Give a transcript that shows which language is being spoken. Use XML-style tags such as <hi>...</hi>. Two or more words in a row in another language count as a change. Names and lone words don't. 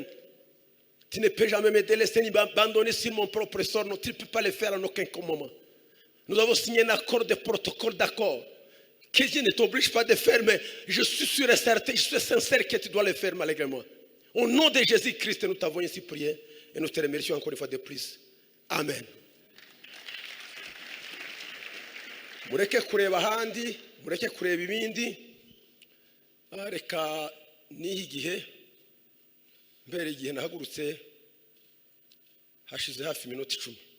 <fr>Tu ne peux jamais me délaisser ni m'abandonner sur mon propre sort. Non, tu ne peux pas le faire en aucun moment. Nous avons signé un accord de protocole d'accord que Dieu ne t'oblige pas de faire, mais je suis sûr et certain, je suis sincère que tu dois le faire malgré moi. Au nom de Jésus-Christ, nous t'avons ainsi prié et nous te remercions encore une fois de plus. Amen.</fr> <rw>Mureke kureba ahandi, mureke kureba ibindi. Reka nihe igihe mbere igihe nahagurutse hashize hafi iminota 10.</rw>